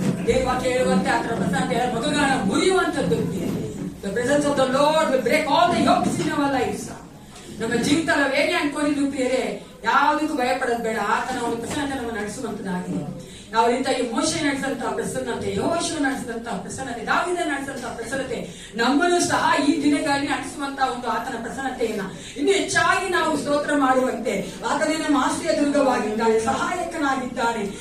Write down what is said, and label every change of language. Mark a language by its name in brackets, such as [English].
[Kannada] ದೇವವಾಕ್ಯ ಹೇಳುವಂತೆ ಆತರ ಪ್ರಸನ್ನತೆ ಮಗುಗಾಣ ಮುರಿಯುವಂತದ್ದು. [English] The presence of the Lord will break all the yokes in our lives. [Kannada] ನಮ್ಮ ಜೀವಿತ ನಾವು ಹೇಗೆ ಅನ್ಕೊಂಡಿದ್ದು ಪ್ರಿಯರೇ, ಯಾವುದಕ್ಕೂ ಭಯಪಡೋದು ಬೇಡ. ಆತನ ಒಂದು ಪ್ರಸನ್ನತೆ ನಮ್ಮ ನಡೆಸುವಂತದಾಗಿದೆ. ಯಾವ ರೀತಿಯಾಗಿ ಮೋಶೆ ನಡೆಸಿದಂತಹ ಪ್ರಸನ್ನತೆ, ಯೆಹೋಶುವ ನಡೆಸಿದಂತಹ ಪ್ರಸನ್ನತೆ, ದಾವೀದ ನಡೆಸಿದಂತಹ ಪ್ರಸನ್ನತೆ ನಮ್ಮನ್ನು ಸಹ ಈ ದಿನಗಳಲ್ಲಿ ನಡೆಸುವಂತಹ ಒಂದು ಆತನ ಪ್ರಸನ್ನತೆಯನ್ನ ಇನ್ನು ಹೆಚ್ಚಾಗಿ ನಾವು ಸ್ತೋತ್ರ ಮಾಡುವಂತೆ, ಆತನೇ ನಮ್ಮ ಆಶ್ರಯ ದುರ್ಗವಾಗಿದ್ದಾನೆ, ಸಹಾಯಕನಾಗಿದ್ದಾನೆ.